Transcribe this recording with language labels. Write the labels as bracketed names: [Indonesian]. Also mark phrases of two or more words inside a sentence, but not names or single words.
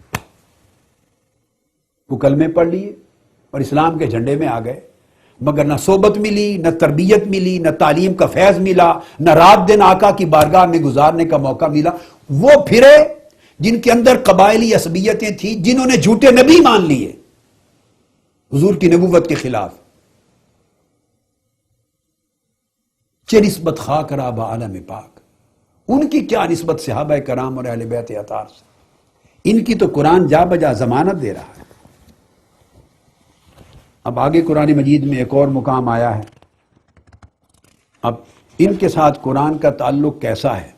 [Urdu] وہ کلمے پڑھ لیے اور اسلام کے جھنڈے میں آ گئے، مگر نہ صحبت ملی، نہ تربیت ملی، نہ تعلیم کا فیض ملا، نہ رات دن آقا کی بارگاہ میں گزارنے کا موقع ملا. وہ پھرے جن کے اندر قبائلی عصبیتیں تھیں، جنہوں نے جھوٹے نبی مان لیے حضور کی نبوت کے خلاف. [Persian] چہ نسبت خاک را با عالم پاک، [Urdu] ان کی کیا نسبت صحابہ کرام اور اہل بیت اطہار سے؟ ان کی تو قرآن جا بجا ضمانت دے رہا ہے. اب آگے قرآن مجید میں ایک اور مقام آیا ہے. اب ان کے ساتھ قرآن کا تعلق کیسا ہے؟